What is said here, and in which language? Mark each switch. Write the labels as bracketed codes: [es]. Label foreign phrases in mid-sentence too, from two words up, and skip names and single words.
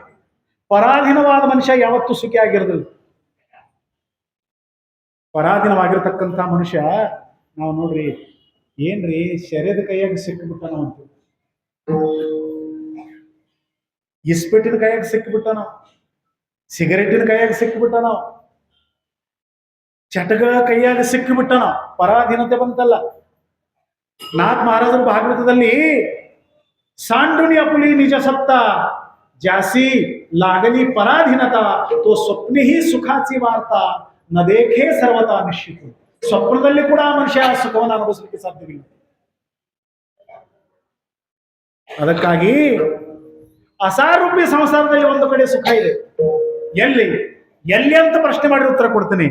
[kn] ಪರಾಧೀನವಾದ ಮನುಷ್ಯ ಯಾವತ್ತೂ ಸುಖಿ ಆಗಿರೋದಿಲ್ಲ. ಪರಾಧೀನವಾಗಿರ್ತಕ್ಕಂಥ ಮನುಷ್ಯ ನಾವು ನೋಡ್ರಿ, ಏನ್ರಿ ಶರೀರದ ಕೈಯಾಗ ಸಿಕ್ಕಿಬಿಟ್ಟ ನಾವಂತ, ಇಸ್ಪಿಟ್ಟಿನ ಕೈಯಾಗ ಸಿಕ್ಕಿಬಿಟ್ಟ ನಾವು, ಸಿಗರೇಟಿನ ಕೈಯಾಗ ಸಿಕ್ಕಿಬಿಟ್ಟ ನಾವು, ಚಟಗಳ ಕೈಯಾಗ ಸಿಕ್ಕಿಬಿಟ್ಟ ನಾವು. ಪರಾಧೀನತೆ ಬಂತಲ್ಲ. ನಾಥ್ ಮಹಾರಾಜರು ಭಾಗವತದಲ್ಲಿ [mr] सांडून आपुली निज सत्ता ज्यासी लागली पराधीनता तो स्वप्नेही सुखाची वार्ता न देखे सर्वता निश्चित. [kn] ಸ್ವಪ್ನದಲ್ಲಿ ಕೂಡ ಮನುಷ್ಯ ಸುಖವನ್ನು ಅನುಭವಿಸಲಿಕ್ಕೆ ಸಾಧ್ಯವಿಲ್ಲ. ಅದಕ್ಕಾಗಿ ಅಸಾರೂಪಿ ಸಂಸಾರದಲ್ಲಿ ಒಂದು ಕಡೆ ಸುಖ ಇದೆ. ಎಲ್ಲಿ ಎಲ್ಲಿ ಅಂತ ಪ್ರಶ್ನೆ ಮಾಡಿ ಉತ್ತರ ಕೊಡ್ತೀನಿ.